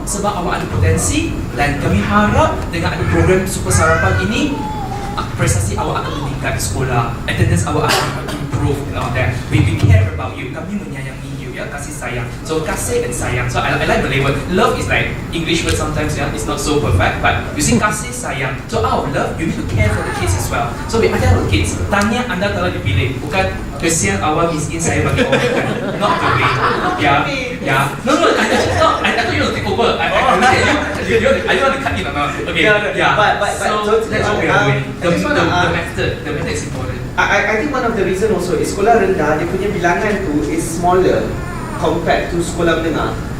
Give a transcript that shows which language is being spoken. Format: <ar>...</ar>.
<ms>Sebab awak ada potensi dan kami harap dengan ada program super sarapan ini, prestasi awak akan meningkat di sekolah, attendance awak akan improve</ms> <en>and all that. We care about you.</en> <ms>Kami menyayangi</ms> <en>you.</en> <ms>Ya, kasih sayang.</ms> <en>So kasih and sayang. So I like Malay word. Love is like English word sometimes. Yeah, it's not so perfect. But you see kasih sayang. So our love, you need to care for the kids as well. So we ajar the kids.</en> <ms>Tanya anda telah dipilih. Bukan kesian awak miskin saya bagi orang kan.</ms> <en>Not the way. Yeah. No. I thought you want to take over. I want to cut in or not? Okay. Yeah. But so that's what we are doing. The method is important. I think one of the reason also is sekolah rendah,</en> <ms>dia punya bilangan tu</ms> <en>is smaller compared to sekolah menengah.</en>